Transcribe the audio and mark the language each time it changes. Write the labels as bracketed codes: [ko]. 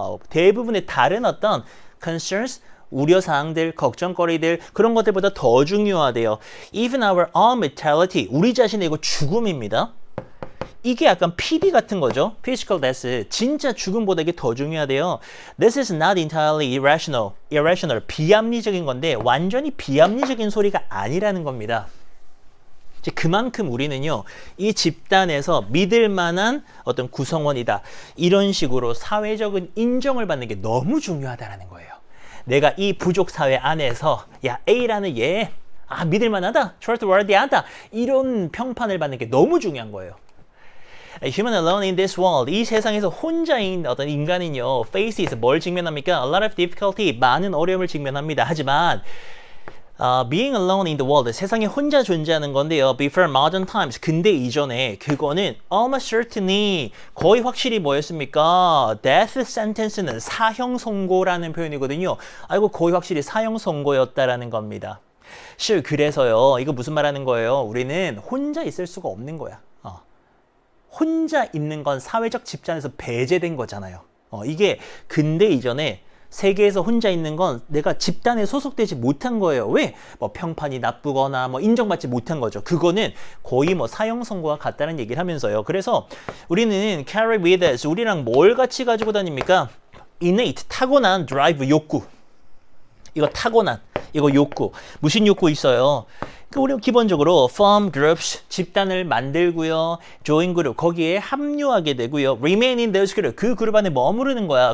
[ko] 대부분의 다른 어떤 concerns, 우려사항들, 걱정거리들, 그런 것들보다 더 중요하대요. [en] Even our own mortality, [ko] 우리 자신의 이거 죽음입니다. 이게 약간 PD 같은 거죠. [en] Physical death. [ko] 진짜 죽음보다 이게 더 중요하대요. [en] This is not entirely irrational. Irrational. [ko] 비합리적인 건데 완전히 비합리적인 소리가 아니라는 겁니다. 이제 그만큼 우리는요, 이 집단에서 믿을 만한 어떤 구성원이다. 이런 식으로 사회적인 인정을 받는 게 너무 중요하다는 거예요. 내가 이 부족 사회 안에서 야, A라는 얘 믿을 만하다. trustworthy하다. 이런 평판을 받는 게 너무 중요한 거예요. [en] A human alone in this world. [ko] 이 세상에서 혼자인 어떤 인간은요, faces 뭘 직면합니까? [en] A lot of difficulty. [ko] 많은 어려움을 직면합니다. 하지만 [en] being alone in the world. [ko] 세상에 혼자 존재하는 건데요. [en] Before modern times. [ko] 근대 이전에 그거는 [en] almost certainly [ko] 거의 확실히 뭐였습니까? Death sentence는 사형 선고라는 표현이거든요. 아이고 거의 확실히 사형 선고였다라는 겁니다. 그래서요. 이거 무슨 말하는 거예요? 우리는 혼자 있을 수가 없는 거야. 혼자 있는 건 사회적 집단에서 배제된 거잖아요. 이게 근대 이전에 세계에서 혼자 있는 건 내가 집단에 소속되지 못한 거예요. 왜? 뭐 평판이 나쁘거나 뭐 인정받지 못한 거죠. 그거는 거의 뭐 사형 선고와 같다는 얘기를 하면서요. 그래서 우리는 [en] carry with us. [ko] 우리랑 뭘 같이 가지고 다닙니까? innate, 타고난 drive, 욕구. 이거 타고난, 이거 욕구. 무슨 욕구 있어요? 우리는 기본적으로 [en] form groups, [ko] 집단을 만들고요. [en] join group, [ko] 거기에 합류하게 되고요. [en] remain in those group, [ko] 그 그룹 안에 머무르는 거야.